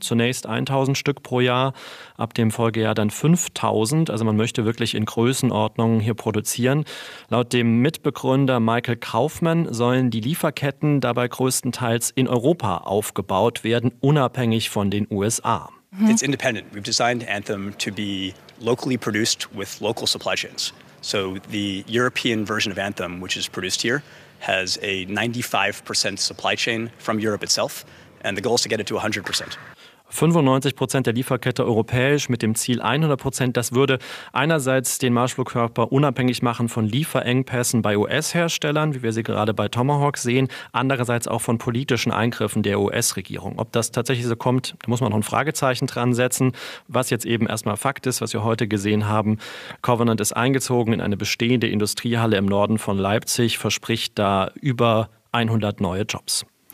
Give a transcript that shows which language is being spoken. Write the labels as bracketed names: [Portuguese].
[German] Zunächst 1000 Stück pro Jahr, ab dem Folgejahr dann 5000. Also man möchte wirklich in Größenordnungen hier produzieren. Laut dem Mitbegründer Michael Kaufmann sollen die Lieferketten dabei größtenteils in Europa aufgebaut werden, unabhängig von den USA. [English] It's independent. We've designed Anthem to be locally produced with local supply chains. So the European version of Anthem, which is produced here, has a 95% supply chain from Europe itself, and the goal is to get it to 100%. [German] 95% der Lieferkette europäisch mit dem Ziel 100%. Das würde einerseits den Marschflugkörper unabhängig machen von Lieferengpässen bei US-Herstellern, wie wir sie gerade bei Tomahawk sehen, andererseits auch von politischen Eingriffen der US-Regierung. Ob das tatsächlich so kommt, da muss man noch ein Fragezeichen dran setzen. Was jetzt eben erstmal Fakt ist, was wir heute gesehen haben, Covenant ist eingezogen in eine bestehende Industriehalle im Norden von Leipzig, verspricht da über 100 neue Jobs.